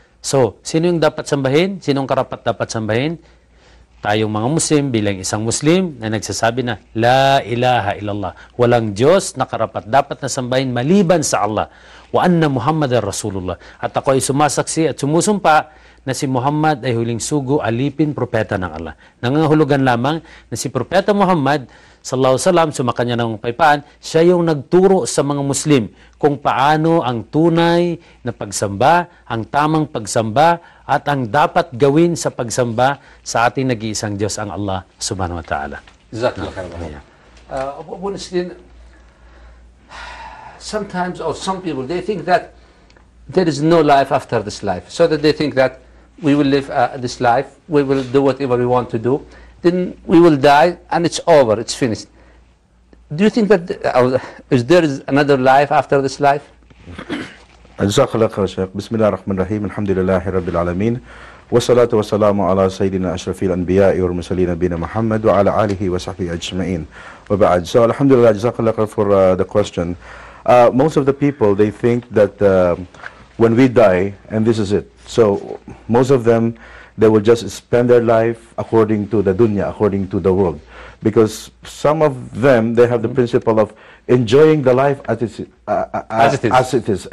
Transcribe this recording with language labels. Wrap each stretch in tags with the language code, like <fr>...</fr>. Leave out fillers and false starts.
<tl>So, sino yung dapat sambahin? Sino yung karapat dapat sambahin? Tayong mga Muslim bilang isang Muslim na nagsasabi na</tl> <ar>La ilaha illallah,</ar> <tl>walang Diyos na karapat dapat na sambahin maliban sa Allah,</tl> <ar>wa anna Muhammadar Rasulullah,</ar> <tl>at ako ay sumasaksi at sumusumpa na si Muhammad ay huling sugo alipin propeta ng Allah. Nangangahulugan lamang na si propeta Muhammad sallallahu alaihi wasallam sa makanya ng paipaan, siya yung nagturo sa mga Muslim kung paano ang tunay na pagsamba, ang tamang pagsamba at ang dapat gawin sa pagsamba sa ating nag-iisang Diyos, ang Allah subhanahu wa ta'ala.</tl> <en>Exactly. Honestly, sometimes, or some people, they think that there is no life after this life. So that they think that we will live this life, we will do whatever we want to do, then we will die and it's over, it's finished. Do you think that is there is another life after this life?</en> <ar>جزاك الله خير شيخ. بسم الله الرحمن الرحيم. الحمد لله رب العالمين والصلاة والسلام على سيدنا أشرف الأنبياء والمرسلين نبينا محمد وعلى آله وصحبه أجمعين. وبعد.</ar> <en>So alhamdulillah,</en> <ar>جزاك الله خير</ar> <en>for the question. Most of the people, they think that when we die, and this is it. So most of them, they will just spend their life according to the dunya, according to the world. Because some of them, they have the principle of enjoying the life as it is.</en>